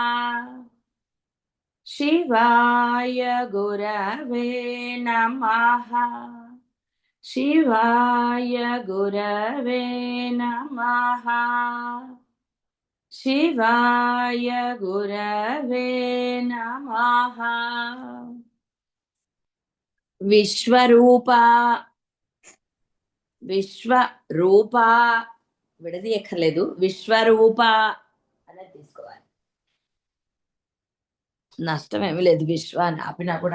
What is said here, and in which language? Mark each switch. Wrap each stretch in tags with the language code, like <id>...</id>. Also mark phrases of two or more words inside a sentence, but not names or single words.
<sa>शिवाय गुरवे नमः। शिवाय गुरवे नमः। शिवाय गुरवे नमः।</sa> <te>విశ్వరూప విశ్వరూప విడదీయక్కర్లేదు, విశ్వరూప అనేది తీసుకోవాలి. నష్టం ఏమి లేదు విశ్వ అని ఆపినా కూడా.</te>